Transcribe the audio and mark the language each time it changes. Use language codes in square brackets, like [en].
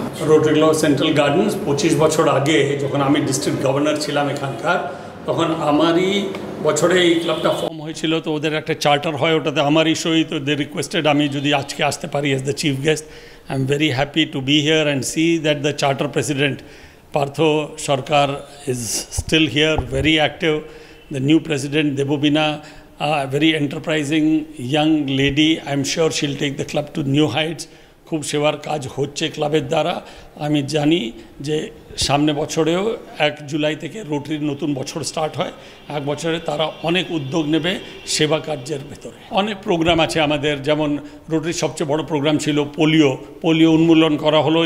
[bn] Rotary club central gardens 25 বছর আগে যখন আমি ডিস্ট্রিক্ট গভর্নর ছিলাম এখানকার, তখন আমারই বছরে এই ক্লাবটা ফর্ম হয়েছিল। তো ওদের একটা চার্টার হয়, ওটাতে আমারই সই। তো [en] they requested [bn] আমি যদি আজকে আসতে পারি [en] As the chief guest. I am very happy to be here and see that the charter president Partha Sarkar is still here, very active. The new president, Debobina, a very enterprising young lady. I'm sure she'll take the club to new heights. [bn] খুব সেবার কাজ হচ্ছে ক্লাবের দ্বারা। আমি জানি যে সামনে বছরেও 1 জুলাই থেকে রোটারির নতুন বছর স্টার্ট হয়। 1 বছরে তারা অনেক উদ্যোগ নেবে সেবা কার্যের ভেতরে। অনেক প্রোগ্রাম আছে আমাদের, যেমন রোটারির সবচেয়ে বড় প্রোগ্রাম ছিল পোলিও উন্মূলন করা হলো।